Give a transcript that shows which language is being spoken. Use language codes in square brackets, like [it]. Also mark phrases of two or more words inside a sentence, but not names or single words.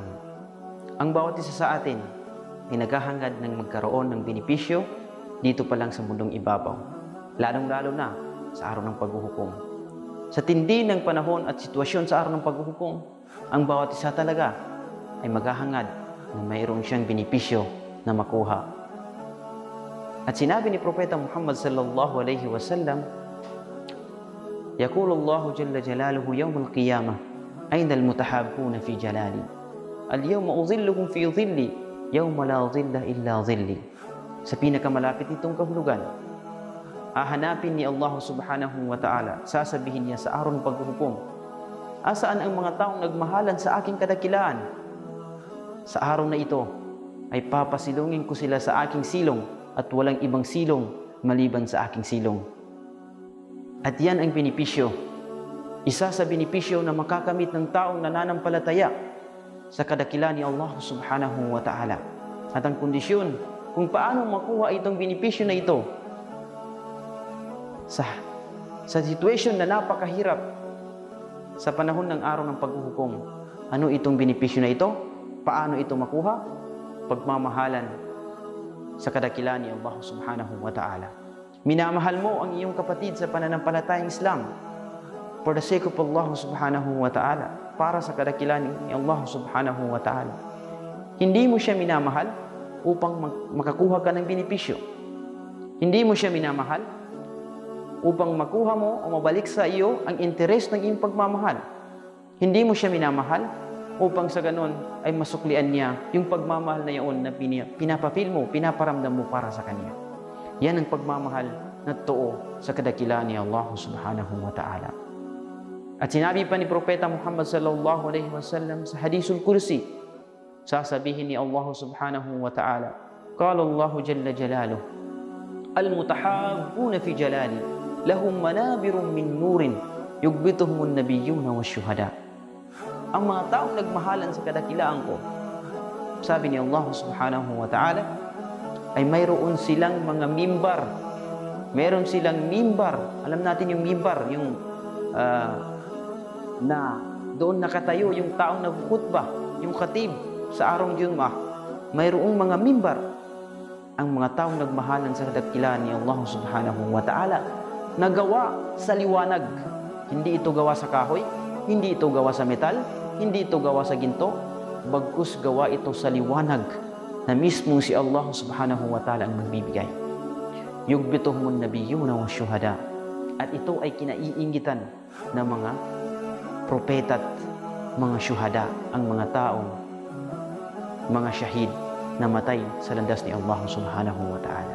[tl] Ang bawat isa sa atin ay naghahangad ng magkaroon ng benepisyo dito pa lang sa mundong ibabaw, lalong-lalo na sa araw ng paghuhukom. Sa tindi ng panahon at sitwasyon sa araw ng paghuhukom, ang bawat isa talaga ay maghahangad na mayroon siyang benepisyo na makuha. At sinabi ni Propeta Muhammad [ar] صلى الله عليه وسلم يقول الله جل جلاله يوم القيامة, أين المتحابون في جلالي اليوم أظلهم في ظلي يوم لا ظل إلا ظلي. [tl] Sa pinakamalapit nitong kahulugan, hahanapin ni [ar] الله سبحانه وتعالى, [tl] sasabihin niya sa araw ng paghuhukom, asaan ang mga taong nagmahalan sa aking kadakilaan? Sa araw na ito ay papasilungin ko sila sa aking silong at walang ibang silong maliban sa aking silong. At yan ang benepisyo, isa sa benepisyo na makakamit ng taong nananampalataya sa kadakilaan ni [ar] الله سبحانه وتعالى. [tl] At ang kondisyon kung paano makuha itong benepisyo na ito sa situation na napakahirap sa panahon ng araw ng paghuhukom. Ano itong benepisyo na ito? Paano ito makuha? Pagmamahalan sa kadakilaan ni [ar] الله سبحانه وتعالى. [tl] Minamahal mo ang iyong kapatid sa pananampalatayang Islam [en] for the sake of [ar] الله سبحانه وتعالى, [tl] para sa kadakilaan ni [ar] الله سبحانه وتعالى. [tl] Hindi mo siya minamahal upang makakuha ka ng benepisyo. Hindi mo siya minamahal upang makuha mo o mabalik sa iyo ang interes ng iyong pagmamahal. Hindi mo siya minamahal upang sa ganon ay masuklian niya yung pagmamahal na iyon na pinapapil mo, pinaparamdam mo para sa kanya. Yan ang pagmamahal na totoo sa kadakilaan ni [ar] الله سبحانه وتعالى. [tl] At sinabi pa ni Propeta Muhammad [ar] صلى الله عليه وسلم [tl] sa Hadisul Kursi, sasabihin ni [ar] الله سبحانه وتعالى قال الله جل جلاله المتحابون في جلالي لهم منابر من نور يغبطهم النبيون والشهداء. [tl] Ang mga taong nagmahalan sa kadakilaan ko, sabi ni [ar] الله سبحانه وتعالى, [tl] ay mayroon silang mga mimbar. Meron silang mimbar. Alam natin yung mimbar, yung na doon nakatayo yung taong nagkhutbah, yung khatib sa araw Jum'ah. Mayroong mga mimbar. Ang mga taong nagmahalan sa kadakilaan ni [ar] الله سبحانه وتعالى, [tl] nagawa sa liwanag. Hindi ito gawa sa kahoy, hindi ito gawa sa metal, hindi ito gawa sa ginto, bagkus gawa ito sa liwanag na mismo si [ar] الله سبحانه وتعالى [tl] ang magbibigay. [ar] يغبطهم النبيون والشهداء. [tl] At ito ay kinaiingitan ng mga propeta at mga syuhada, ang mga taong mga syahid na matay sa landas ni [ar] الله سبحانه وتعالى.